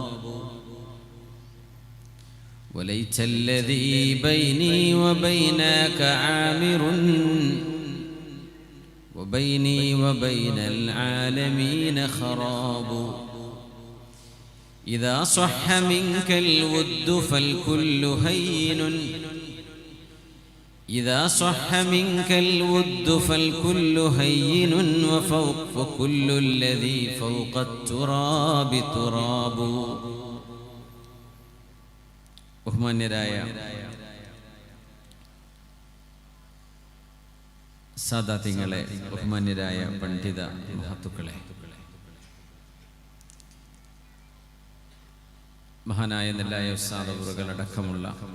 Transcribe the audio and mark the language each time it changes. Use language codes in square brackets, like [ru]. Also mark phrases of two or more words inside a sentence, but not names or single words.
[ar] وليت الذي بيني وبينك عامر وبيني وبين العالمين خراب إذا صح منك الود فالكل هين إذا صح منك الود فالكل هين وكل الذي فوق التراب تراب. [ml] ബഹുമാന്യരായ സാദാത്യങ്ങളെ, ബഹുമാന്യരായ പണ്ഡിത മഹത്തുക്കളെ, മഹാനായ നെല്ലായ ഉസ്താദ് അവറുകൾ അടക്കമുള്ള